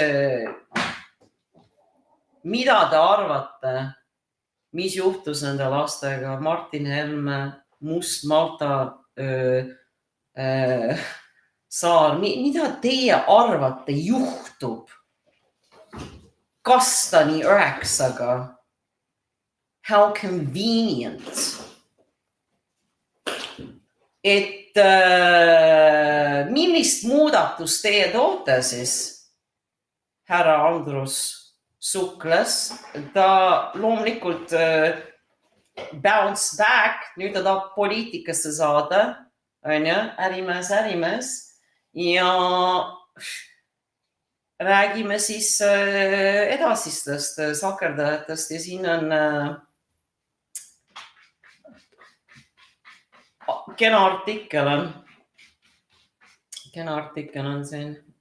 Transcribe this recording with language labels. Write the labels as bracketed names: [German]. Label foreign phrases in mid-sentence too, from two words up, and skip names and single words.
[Estonian] Mida te arvate, mis juhtus nende lastega? Martin Helme, Must Malta saar. Mida teie arvate juhtub Kastani 9-ga? [English] How convenient. [Estonian] Et millist muudatust teie toote siis? Härra Andrus Suklas, ta loomulikult [English] bounce back, [Estonian] nüüd ta tahab poliitikasse saada, on ju, ärimees ja räägime siis edasistest sakerdajatest ja siin on kena artikkel on siin.